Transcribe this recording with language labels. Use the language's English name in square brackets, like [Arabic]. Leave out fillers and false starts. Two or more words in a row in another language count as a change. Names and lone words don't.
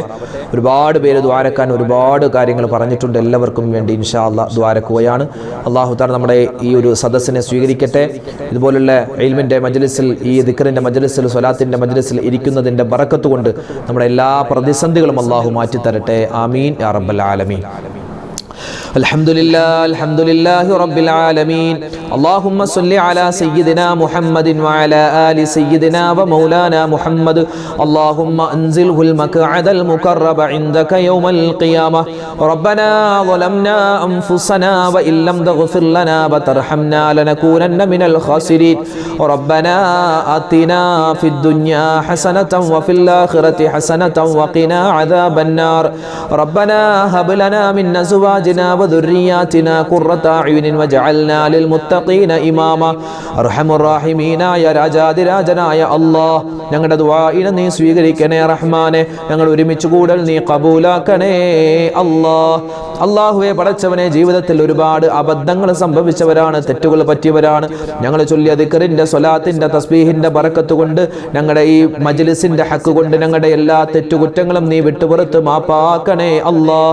[Malayalam] ഒരുപാട് പേര് ദുആരക്കാൻ ഒരുപാട് കാര്യങ്ങൾ പറഞ്ഞിട്ടുണ്ട്. എല്ലാവർക്കും വേണ്ടി [Arabic] إن شاء الله [Malayalam] ദുആരക്കുകയാണ്. [Arabic] الله تعالى [Malayalam] നമ്മുടെ ഈ ഒരു സദസ്സിനെ സ്വീകരിക്കട്ടെ. ഇതുപോലുള്ള ഇൽമിന്റെ മജ്ലിസിൽ, ഈ ദിക്റിന്റെ മജ്ലിസിൽ, സ്വലാത്തിന്റെ മജ്ലിസിൽ ഇരിക്കുന്നതിന്റെ ബറക്കത്ത് കൊണ്ട് നമ്മുടെ എല്ലാ പ്രതിസന്ധികളും അല്ലാഹു മാറ്റി തരട്ടെ. [Arabic] آمين يا رب العالمين. الحمد لله رب العالمين. اللهم صل على سيدنا محمد وعلى آل سيدنا ومولانا محمد. اللهم أنزله المقعد المقرب عندك يوم القيامة. ربنا ظلمنا أنفسنا وإن لم تغفر لنا وترحمنا لنكونن من الخاسرين. ربنا آتنا في الدنيا حسنة وفي الآخرة حسنة وقنا عذاب النار. ربنا هب لنا من أزواجنا وذرياتنا قرة أعين وجعلنا للمتقين إماما. [Malayalam] അർഹമുർ റഹീമീനായ രാജാതിരാജനായ അല്ലാഹ്, ഞങ്ങളുടെ ദുആഇനെ നീ സ്വീകരിക്കണേ റഹ്മാനെ. ഞങ്ങൾ ഒരുമിച്ച് കൂടൽ നീ ഖബൂലാക്കണേ അല്ലാഹ്. അള്ളാഹുവെ പടച്ചവനെ ജീവിതത്തിൽ ഒരുപാട് അബദ്ധങ്ങൾ സംഭവിച്ചവരാണ്, തെറ്റുകൾ പറ്റിയവരാണ്. ഞങ്ങൾ ചൊല്ലിയ ദിക്റിന്റെ സ്വലാത്തിന്റെ തസ്ബീഹിന്റെ ബറക്കത്ത് കൊണ്ട് ഞങ്ങളുടെ ഈ മജ്ലിസിന്റെ ഹക്ക് കൊണ്ട് ഞങ്ങളുടെ എല്ലാ തെറ്റുകുറ്റങ്ങളും നീ വിട്ടുപുറത്ത് മാപ്പാക്കണേ അല്ലാഹ്.